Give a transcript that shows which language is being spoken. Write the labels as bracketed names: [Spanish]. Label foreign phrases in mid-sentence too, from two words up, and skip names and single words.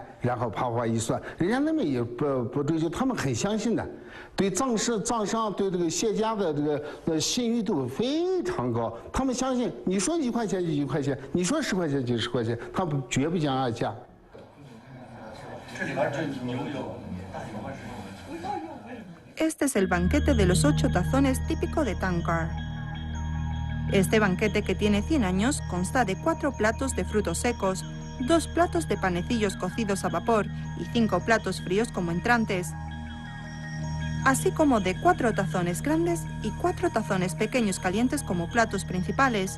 [Chinese] 然后啪一算，人家那边也不追究，他们很相信的，对藏商对这个谢家的这个信誉度非常高，他们相信你说1块钱就1块钱，你说10块钱就10块钱，他们绝不讲二价。这里边这牛有大油还是？ [Spanish] Este es el banquete de los 8 tazones típico de Tankar. Este banquete, que tiene 100 años, consta de 4 platos de frutos secos, 2 platos de panecillos cocidos a vapor y 5 platos fríos como entrantes, así como de 4 tazones grandes y 4 tazones pequeños calientes como platos principales.